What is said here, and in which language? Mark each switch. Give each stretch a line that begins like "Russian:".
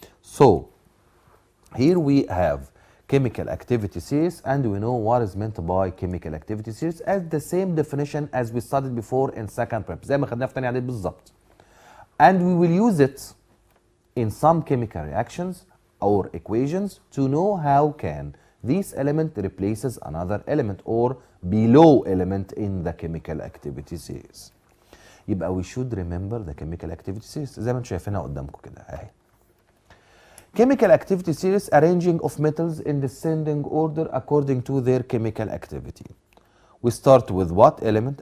English: So here we have chemical activity series, and we know what is meant by chemical activity series as the same definition as we studied before in second prep،
Arabic: زي ما خدناها في تاني إعدادي بالظبط.
English: And we will use it in some chemical reactions or equations to know how can this element replaces another element or below element in the chemical activity series.
Arabic: يبقى
English: we should remember the chemical activity series
Arabic: زي ما انتم شايفينها قدامكم كده اهي.
English: Chemical activity series arranging of metals in descending order according to their chemical activity. We start with what element?